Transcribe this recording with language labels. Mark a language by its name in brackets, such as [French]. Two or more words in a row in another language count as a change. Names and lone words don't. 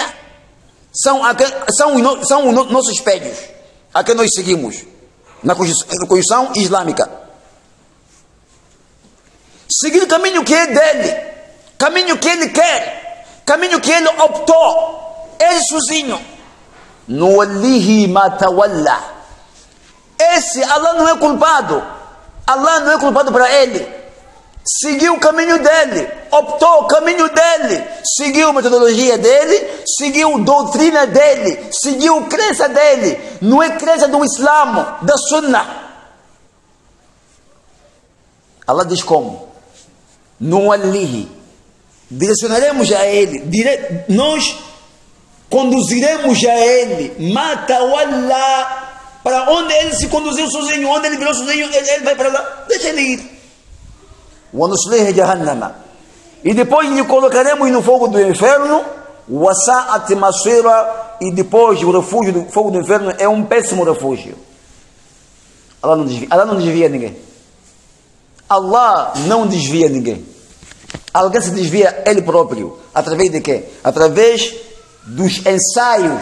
[Portuguese] São os nossos espelhos, a que nós seguimos na Constituição Islâmica. Seguir o caminho que é dele, caminho que ele quer, caminho que ele optou, ele sozinho. [Arabic] نوله ما تولى. [Portuguese] Esse Allah não é culpado. Allah não é culpado para ele. Seguiu o caminho dele, optou o caminho dele, seguiu a metodologia dele, seguiu a doutrina dele, seguiu a crença dele. Não é crença do Islã, da Sunnah. Allah diz como? Nuwallihi. Direcionaremos a ele. Nós conduziremos a ele, matawalla, para onde ele se conduziu sozinho, onde ele virou sozinho, ele vai para lá, deixa ele ir. [Arabic] وَنُصْلِهِ جَهَنَّمَ, [Portuguese] e depois lhe colocaremos no fogo do inferno, [Arabic] وَسَاءَتْ مَصِيرًا, [Portuguese] e depois o refúgio do fogo do inferno é um péssimo refúgio. Allah não desvia ninguém. Allah não desvia ninguém. Alguém se desvia ele próprio. Através de quê? Através dos ensaios.